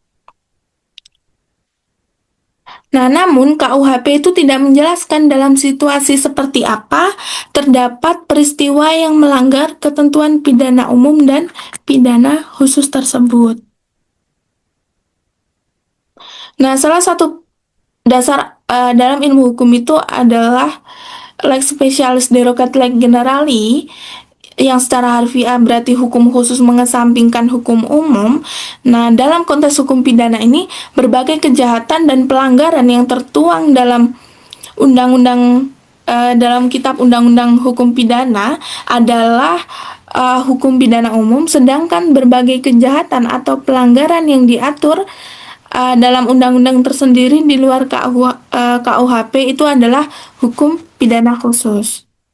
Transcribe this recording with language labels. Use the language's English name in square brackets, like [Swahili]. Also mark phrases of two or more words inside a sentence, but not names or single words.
[Indonesian] Nah, namun KUHP itu tidak menjelaskan dalam situasi seperti apa terdapat peristiwa yang melanggar ketentuan pidana umum dan pidana khusus tersebut. Nah, salah satu dasar dalam ilmu hukum itu adalah [Latin] lex specialis derogat lex generali, [Indonesian] yang secara harfiah berarti hukum khusus mengesampingkan hukum umum. Nah, dalam konteks hukum pidana ini, berbagai kejahatan dan pelanggaran yang tertuang dalam undang-undang dalam kitab undang-undang hukum pidana adalah hukum pidana umum, sedangkan berbagai kejahatan atau pelanggaran yang diatur dalam undang-undang tersendiri di luar KUHP itu adalah hukum pidana khusus.